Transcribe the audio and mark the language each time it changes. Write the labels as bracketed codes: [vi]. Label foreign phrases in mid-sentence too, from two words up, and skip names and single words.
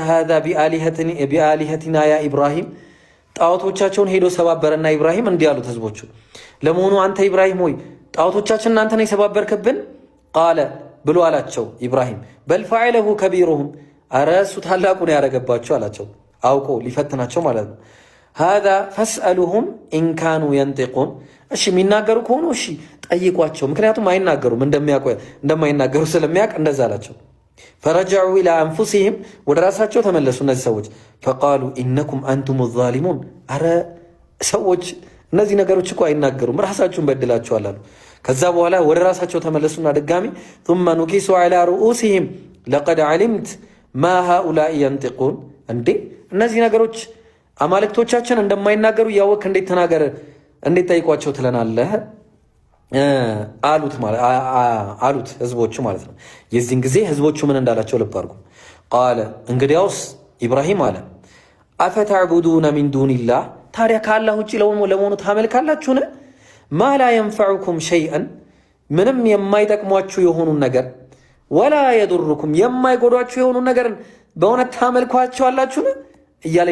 [ar] هذا بآلهتنا يا إبراهيم [am] ጣዖቶቻቸውን ሄዶ ሰባበረና ኢብራሂም እንዲህ አሉት ህዝቦቹ ለመሆኑ አንተ ኢብራሂም ሆይ ጣዖቶቻችን እናንተ ነው የሰባበርክብን ቃለ ብሎ አላቸው ኢብራሂም በል [ar] فعله كبيرهم [am] አረሱ ታላቁ ነው ያረጋባቸው አላቸው አውቆ ሊፈትናቸው ማለት ነው [ar] هذا فاسألهم إن كانوا ينطقون [am] እሺ የሚናገሩ ከሆነ እሺ ጠይቋቸው ምክንያቱም አይናገሩም እንደማይናገሩ ስለሚያውቅ እንደዛ አላቸው [ar] فرجعوا إلى أنفسهم [am] ወደ ራሳቸው ተመለሱ እነዚህ ሰዎች [ar] فقالوا إنكم أنتم الظالمون [am] አረ ሰዎች እነዚህ ነገሮች እኮ አይናገሩም ራሳቸውን በድላቸዋል አሉ ከዛ በኋላ ወደ ራሳቸው ተመለሱና ድጋሚ [ar] ثم نكسوا على رؤوسهم لقد علمت ما هؤلاء ينطقون [am] እንዴ እነዚህ ነገሮች አማልክቶቻችን እንደማይናገሩ ያወቅ እንዴት ጠይቋቸው ትለናለህ አሉት ህዝቦቹ ማለት ነው የዚህን ጊዜ ህዝቦቹ ምን እንዳላቸው ልብ አድርጉ ቃለ እንግዲያውስ ኢብራሂም አለ [ar] أفتعبدون من دون الله [am] ታዲያ ከአላህ ውጭ ለመሆኑ ታመልካላችሁን [ar] ما لا ينفعكم شيئا [am] ምንም የማይጠቅሟችሁ የሆኑን ነገር [ar] ولا يضركم [am] የማይጎዷችሁ የሆኑ ነገርን በእውነት ታመልኳቸዋላችሁን እያለ